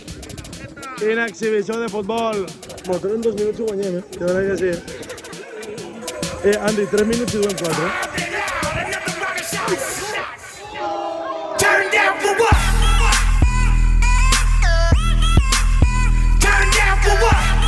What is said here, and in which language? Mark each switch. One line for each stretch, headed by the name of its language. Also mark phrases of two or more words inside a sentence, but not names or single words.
Catalan: Quina exhibició de futbol. Bueno, però en 2 minuts ho guanyem, de veritat que sí. Andy, 3 minuts i duem 4.
English: Turn down for what? Turn down for what?